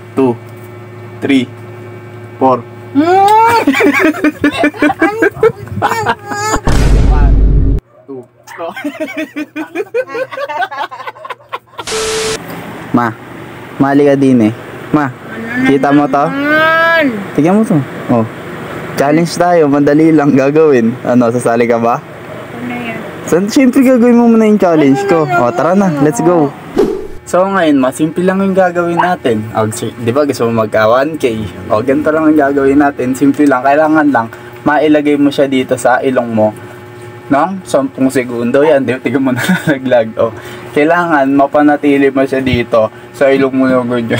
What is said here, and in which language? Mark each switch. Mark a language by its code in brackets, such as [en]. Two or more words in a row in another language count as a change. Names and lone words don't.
[en] 2, 3, 4. 1, 2, go. [tl] Ma, mali ka din eh. Ma, kita mo to? Tignan mo to. Oh. Challenge tayo, madali lang gagawin. Ano, sasali ka ba? So, siyempre gagawin mo muna yung challenge ko. O, tara na, [en] let's go. [tl] So, ngayon, simple lang yung gagawin natin. O, di ba gusto mo magka 1K? O, ganito lang yung gagawin natin. Simple lang, kailangan lang mailagay mo siya dito sa ilong mo ng 10 segundo. Yan, tignan mo na nalaglag. O, kailangan mapanatili mo siya dito sa ilong mo ng ganyan.